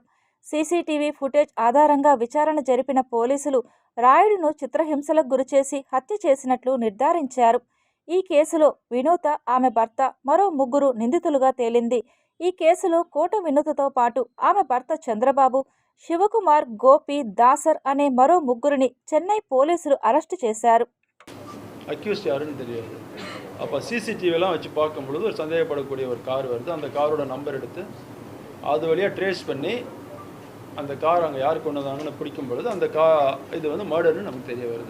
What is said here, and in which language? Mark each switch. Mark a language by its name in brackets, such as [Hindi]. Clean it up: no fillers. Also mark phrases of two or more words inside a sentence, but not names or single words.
[Telugu] సీసీటీవీ ఫుటేజ్ ఆధారంగా విచారణ జరిపిన పోలీసులు రాయుడును చిత్రహింసలకు గురిచేసి హత్య చేసినట్లు నిర్ధారించారు. ఈ కేసులో వినూత, ఆమె భర్త, మరో 3 నిందితులుగా తేలింది. ఈ కేసులో కోట వినూతతో పాటు ఆమె భర్త చంద్రబాబు, శివకుమార్, గోపి, దాసర్ అనే మరో 3 చెన్నై పోలీసులు அரெஸ்ட் చేశారు. [Tamil] அக்யூஸ்ட் யாருன்னு தெரியாது. அப்போ சிசிடிவிலாம் வச்சு பார்க்கும்பொழுது ஒரு சந்தேகப்படக்கூடிய ஒரு கார் வருது. அந்த காரோட நம்பர் எடுத்து அது வழியாக ட்ரேஸ் பண்ணி அந்த கார் அங்கே யார் கொண்டு வந்தாங்கன்னு பிடிக்கும் பொழுது அந்த இது வந்து மர்டர்னு நமக்கு தெரிய வருது.